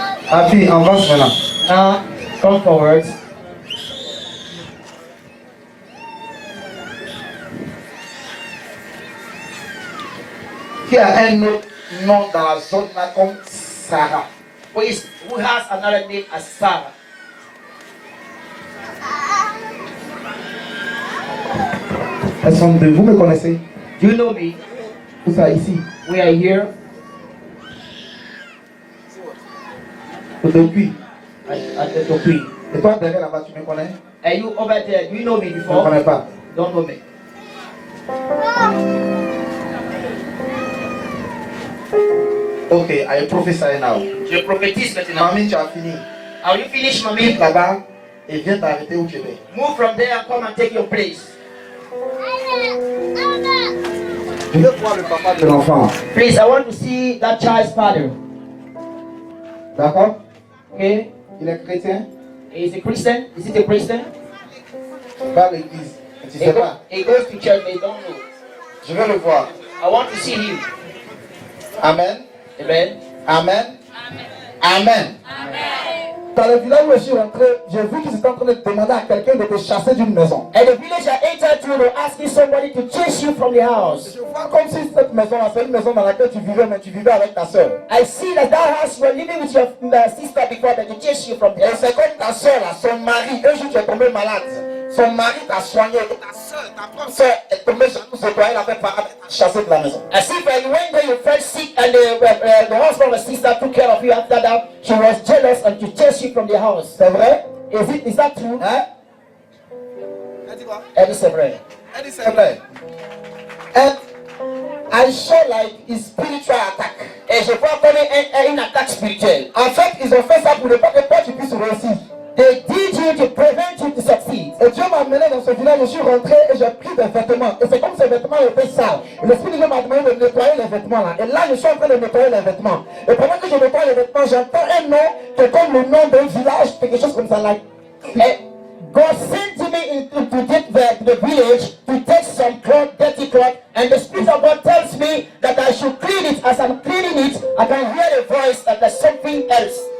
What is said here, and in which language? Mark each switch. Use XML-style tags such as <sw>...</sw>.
<fr>Ma fille, avance maintenant.</fr> <en>Now come forward.</en> <fr>Qui a un autre nom dans la zone là comme Sarah?</fr> <en>Who has another name as Sarah?</en> <fr>Elles sont deux. Vous me connaissez?</fr> <en>Do you know me?</en> <fr>Où ça, ici?</fr> <en>We are here</en> <fr>Depuis.</fr> <en>at the Tokui.</en> <fr>Et toi, derrière là-bas, tu me connais?</fr> <en>Are you over there? Do you know me</en> <fr>Je ne me</fr> <en>before?</en> <fr>connais pas.</fr> <en>Don't know me. Ok, I prophesy now.</en> <fr>Je prophétise maintenant. Mamie, tu as fini.</fr> <en>Are you finished, mommy?</en> <fr>Quitte là-bas et viens t'arrêter où tu es.</fr> <en>Move from there and come and take your place.</en> <fr>Je veux voir le papa de l'enfant.</fr> <en>Please, I want to see that child's father.</en> <fr>D'accord?</fr> <en>Okay?</en> <fr>Il est chrétien.</fr> <en>Is he Christian? Is it a Christian?</en> <fr>Va à l'église. Tu sais pas.</fr> <en>He goes to church, but he don't know.</en> <fr>Je veux le voir.</fr> <en>I want to see him. Amen. Amen. Amen. Amen.</en> <fr>Dans le village où je suis rentré, j'ai vu qu'ils étaient en train de demander à quelqu'un de te chasser d'une maison.</fr> <en>And the village I entered to, they're asking somebody to chase you from the house.</en> <fr>Je vois comme si cette maison-là, c'est une maison dans laquelle tu vivais, mais tu vivais avec ta soeur.</fr> <en>I see that house you were living with your sister before, that they chase you from</en> <fr>Et</fr> <en>there.</en> <fr>c'est comme ta soeur là, son mari, un jour tu es tombé malade. Son mari t'a soigné. Ta soeur, ta propre soeur est tombée jalouse de toi, elle avait chassé de la maison.</fr> <en>As if you went there, you felt sick, and the husband or sister took care of you. After that, she was jealous and to chase you from the house.</en> <fr>C'est vrai?</fr> <en>Is that true?</en> <fr>Hein? Elle dit quoi? Elle dit c'est vrai. Elle dit c'est vrai.</fr> <en>And I saw like a spiritual attack.</en> <fr>Et je vois comme une attaque spirituelle. En fait, ils ont fait ça pour ne pas que toi tu puisses réussir.</fr> <en>They did you to prevent you to succeed.</en> <fr>Et Dieu m'a amené dans ce village, je suis rentré et j'ai pris des vêtements. Et c'est comme ces vêtements étaient sales. Et l'Esprit de Dieu m'a demandé de nettoyer les vêtements là. Et là, je suis en train de nettoyer les vêtements. Et pendant que je nettoie les vêtements, j'entends un nom qui est comme le nom d'un village, quelque chose comme ça.</fr> <en>Like. And God sent me to the village to take some cloth, dirty cloth, and the Spirit of God tells me that I should clean it. As I'm cleaning it, I can hear a voice that there's something else.</en>